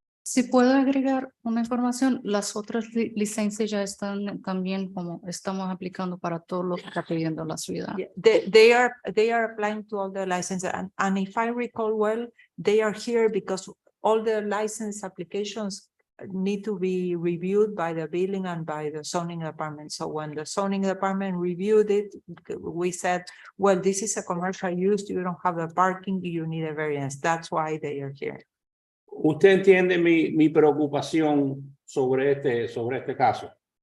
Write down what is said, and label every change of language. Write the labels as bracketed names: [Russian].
[Spanish] Si puedo agregar una información, las otras licencias ya están también como estamos aplicando para todos los que está pidiendo la ciudad. [English] Yeah, they are applying to all the licenses, and if I recall well, they are here because all the license applications need to be reviewed by the building and by the zoning department. So when the zoning department reviewed it, we said, well, this is a commercial use, you don't have the parking, you need a variance. That's why they are here. [Spanish] Usted entiende mi preocupación sobre este caso.